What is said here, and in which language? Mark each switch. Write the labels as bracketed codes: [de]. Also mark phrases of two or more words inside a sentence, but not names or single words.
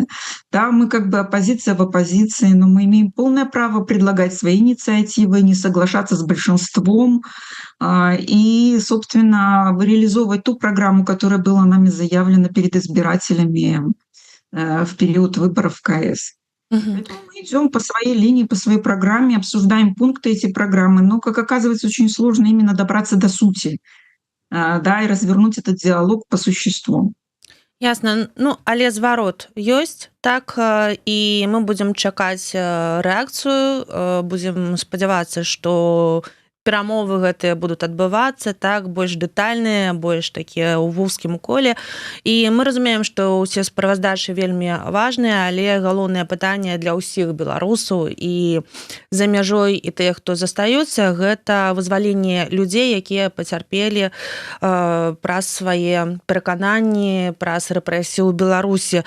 [ru] Да, мы как бы оппозиция в оппозиции, но мы имеем полное право предлагать свои инициативы, не соглашаться с большинством и, собственно, реализовывать ту программу, которая была нами заявлена перед избирателями в период выборов в КС. Поэтому мы идем по своей линии, по своей программе, обсуждаем пункты эти программы, но, как оказывается, очень сложно именно добраться до сути, да, и развернуть этот диалог по существу. [be] Ясна. Ну, але зварот ёсць, так, і мы будзем чакаць рэакцыю, будзем спадзявацца, што перамовы гэтыя будуць адбывацца, так, больш дэтальныя, больш такія ў вузкім коле. І мы разумеем, што ўсе справаздачы вельмі важныя, але галоўнае пытанне для ўсіх беларусаў і за мяжой, і тых, хто застаюцца, гэта вызваленне людзей, якія пацярпелі праз свае перакананні, праз рэпрэсію ў Беларусі.